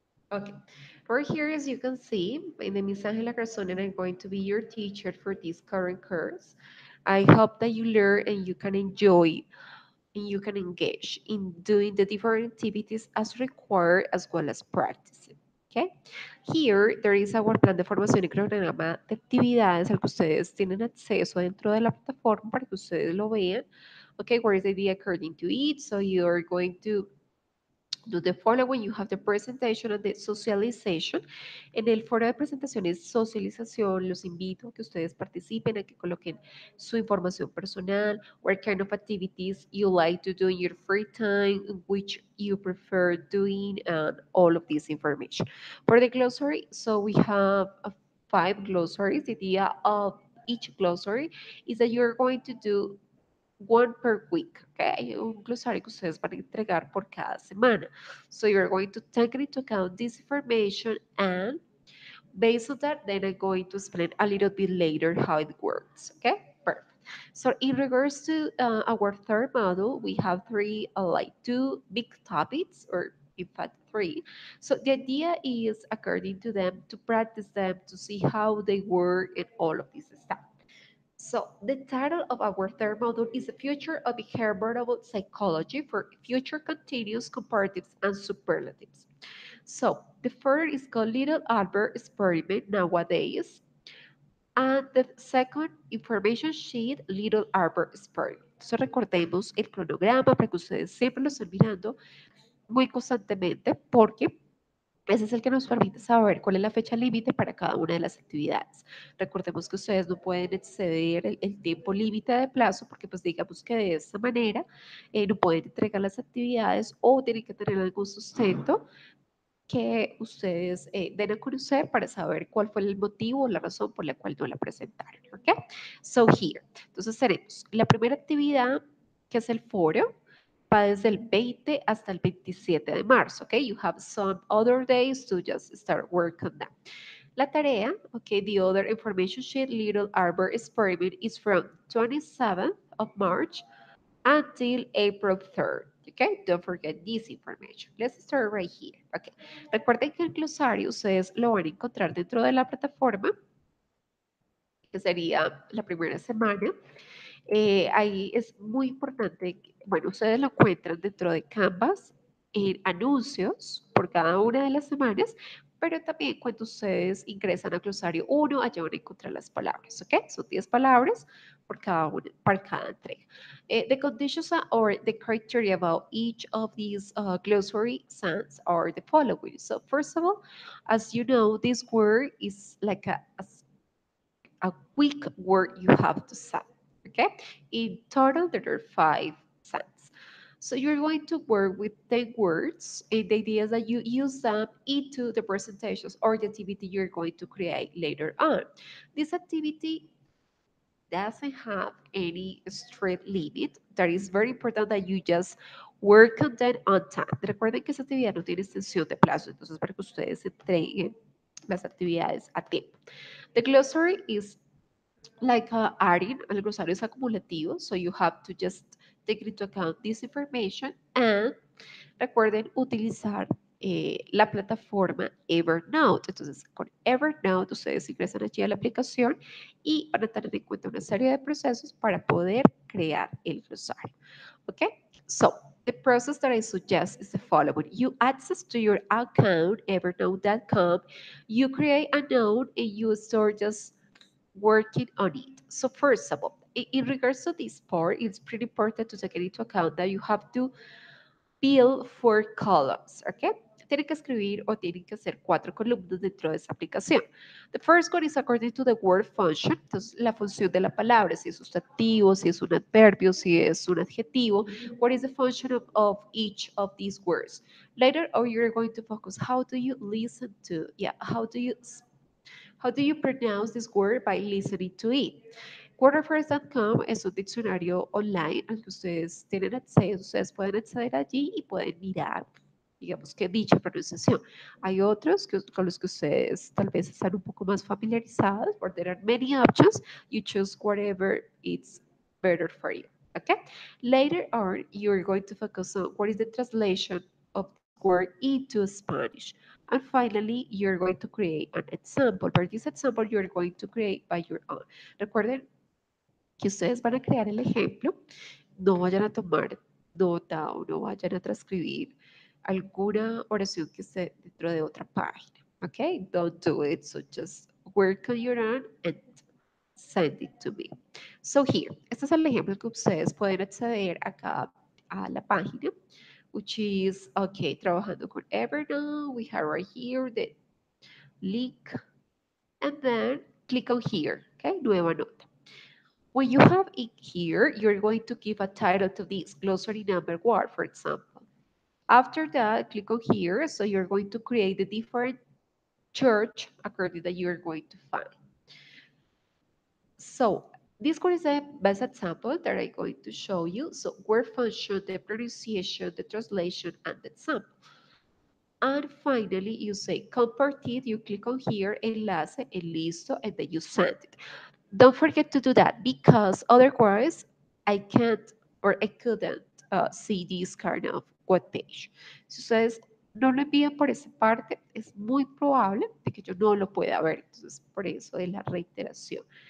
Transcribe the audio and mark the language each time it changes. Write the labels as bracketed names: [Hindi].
[English] Okay, right here, as you can see, my name is Angela Garzón, and I'm going to be your teacher for this current course. I hope that you learn and you can enjoy and you can engage in doing the different activities as required as well as practicing. Okay. Here, there is our [Spanish] plan de formación y cronograma de actividades al que ustedes tienen acceso dentro de la plataforma para que ustedes lo vean. [English] Okay, where is the idea according to it? So you are going to do the following. You have the presentation and the socialization. [Spanish] En el foro de presentación es socialización. Los invito a que ustedes participen, a que coloquen su información personal, [English] what kind of activities you like to do in your free time, which you prefer doing, and all of this information. For the glossary, so we have 5 glossaries. The idea of each glossary is that you're going to do one per week, okay? [Spanish] Un glosario que ustedes van a entregar por cada semana. [English] So you're going to take into account this information, and based on that, then I'm going to explain a little bit later how it works, okay? Perfect. So in regards to our third model, we have three, like two big topics, or in fact three. So the idea is, according to them, to practice them, to see how they work and all of this stuff. So, the title of our third module is The Future of Behavioral Psychology for Future Continuous Comparatives and Superlatives. So, the first is called Little Albert Experiment nowadays, and the second information sheet, Little Albert Experiment. [Spanish] Entonces, recordemos el cronograma para que ustedes siempre lo estén mirando muy constantemente, porque ese es el que nos permite saber cuál es la fecha límite para cada una de las actividades. Recordemos que ustedes no pueden exceder el tiempo límite de plazo, porque pues digamos que de esta manera no pueden entregar las actividades o tienen que tener algún sustento que ustedes den a conocer para saber cuál fue el motivo o la razón por la cual no la presentaron. ¿Ok? [English] So here. [Spanish] Entonces tenemos la primera actividad, que es el foro, va desde el 20 hasta el 27 de marzo. ¿Ok? [English] You have some other days to just start work on that. [Spanish] La tarea, [English] okay, the other information sheet, Little Arbor Experiment, is from 27th of March until April 3rd. Okay, don't forget this information. Let's start right here. [Spanish] Okay, recuerden que el glosario ustedes lo van a encontrar dentro de la plataforma, que sería la primera semana. Ahí es muy importante, bueno, ustedes lo encuentran dentro de Canvas en anuncios por cada una de las semanas, pero también cuando ustedes ingresan a glosario 1, allá van a encontrar las palabras, ¿ok? Son 10 palabras por cada una, para cada entrega. [English] The conditions or the criteria about each of these glossary sounds are the following. So first of all, as you know, this word is like a quick word you have to say. Okay? In total, there are 5 cents. So you're going to work with 10 words, and the idea is that you use them into the presentations or the activity you're going to create later on. This activity doesn't have any strict limit. That is very important that you just work on that on time. [Spanish] Recuerden que esa actividad no tiene extensión de plazo, entonces para que ustedes entreguen las actividades a tiempo. [English] The glossary is like adding, [Spanish] el glosario es acumulativo, [English] so you have to just take into account this information, and [Spanish] recuerden utilizar la plataforma Evernote. Entonces, con Evernote ustedes ingresan allí a la aplicación y van a tener en cuenta una serie de procesos para poder crear el glosario. [English] Okay? So, the process that I suggest is the following. You access to your account, evernote.com, you create a note, and you start just working on it. So first of all, in regards to this part, it's pretty important to take into account that you have to build 4 columns, ¿ok? [Spanish] Tienen que escribir o tienen que hacer 4 columnas dentro de esa aplicación. [English] The first one is according to the word function, [Spanish] entonces la función de la palabra, si es sustantivo, si es un adverbio, si es un adjetivo, [English] what is the function of each of these words. Later on, you're going to focus, how do you listen to, how do you pronounce this word by listening to it. [Spanish] Wordpress.com es un diccionario online al que ustedes tienen acceso, ustedes pueden acceder allí y pueden mirar, digamos que dicha pronunciación. Hay otros con los que ustedes tal vez están un poco más familiarizados, [English] but there are many options. You choose whatever it's better for you. Okay? Later on, you're going to focus on what is the translation of this word into Spanish. And finally, you're going to create an example. For this example, you're going to create by your own. [Spanish] Recuerden que ustedes van a crear el ejemplo, no vayan a tomar nota o no vayan a transcribir alguna oración que esté dentro de otra página. [English] Okay? Don't do it. So just work on your own and send it to me. So here, [Spanish] este es el ejemplo que ustedes pueden acceder acá a la página, [English] which is, okay, [Spanish] trabajando con Evernote, [English] we have right here the link, and then click on here, okay, [Spanish] nueva nota. [English] When you have it here, you're going to give a title to this glossary number word, for example. After that, click on here, so you're going to create the different church according that you're going to find. So this one is the best example that I'm going to show you. So word function, the pronunciation, the translation, and the example. And finally, you say compartir, you click on here, enlace, and listo, and then you send it. Don't forget to do that because otherwise I can't or I couldn't see this kind of web page. [Spanish] Si ustedes no lo envían por esa parte, es muy probable de que yo no lo pueda ver. Entonces, por eso de la reiteración.